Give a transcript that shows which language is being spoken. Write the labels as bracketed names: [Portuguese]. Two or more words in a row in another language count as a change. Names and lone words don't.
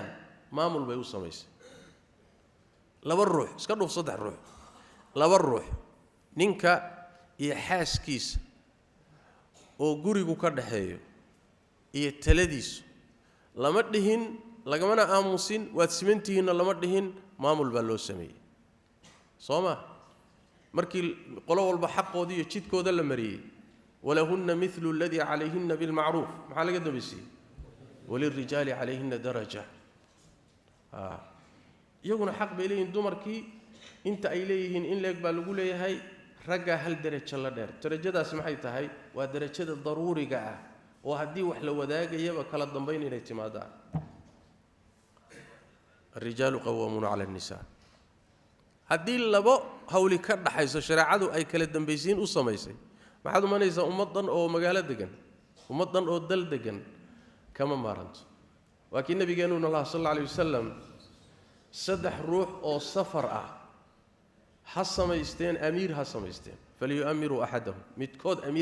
[Somali] maamul bay u samaysay laba ruux iska dhuf saddex ruux laba ruux ninka iyo xaaskiisa oo gurigu ka dhaxeeyo iyo taladiisu lama dhihin lagamana aamusin waad simantihiinna lama dhihin maamul baa loo sameeyey sooma markii qolo walba xaqoodii iyo jidkooda la mariyay [Arabic] ولهن مثل الذي عليهن بالمعروف [Somali] maxaa laga dambeeyay [Arabic] وللرجال عليهن درجة [Somali] iyaguna xaq bay leeyihiin dumarkii inta ay leeyihiin in leeg baa lagu leeyahay ragga hal darajo la dheer darajadaas maxay tahay waa darajada daruuriga ah oo haddii wax la wadaagayaba kala dambayn inay timaadaan [Arabic] الرجال قوامون على النساء [Somali] haddii labo hawli ka dhaxayso shariicadu ay kala dambaysiin u samaysay maxaad u manaysaa ummadan oo magaalo degan ummadan oo dal degan kama maaranto laakiin nabigeenu [Arabic] صلى الله عليه وسلم [Somali] saddex ruux oo safar ah ha samaysteen amiir ha samaysteen [Arabic] فليؤمروا أحدهم [Somali] midkood amiir